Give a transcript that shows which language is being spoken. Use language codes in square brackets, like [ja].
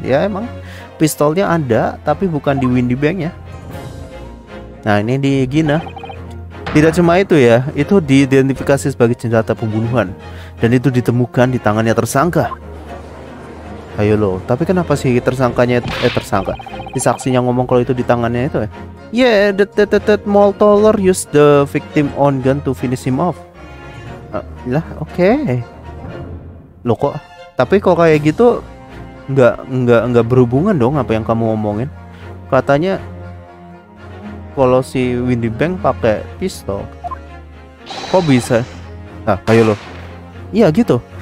[id] Ya emang pistolnya ada, tapi bukan di Windy Bank ya. Nah ini di Gina. Tidak cuma itu ya, itu diidentifikasi sebagai senjata pembunuhan dan itu ditemukan di tangannya tersangka. Ayo lo, tapi kenapa sih tersangkanya tersangka? Si saksinya ngomong kalau itu di tangannya itu ya? [en] Yeah, that Moltoler used the victim own gun to finish him off. [id] Lah, oke. Loh kok? Tapi kok kayak gitu nggak berhubungan dong apa yang kamu omongin? Katanya kalau si Windy Bank pakai pistol. Kok bisa? Nah, ayo lo. Iya gitu.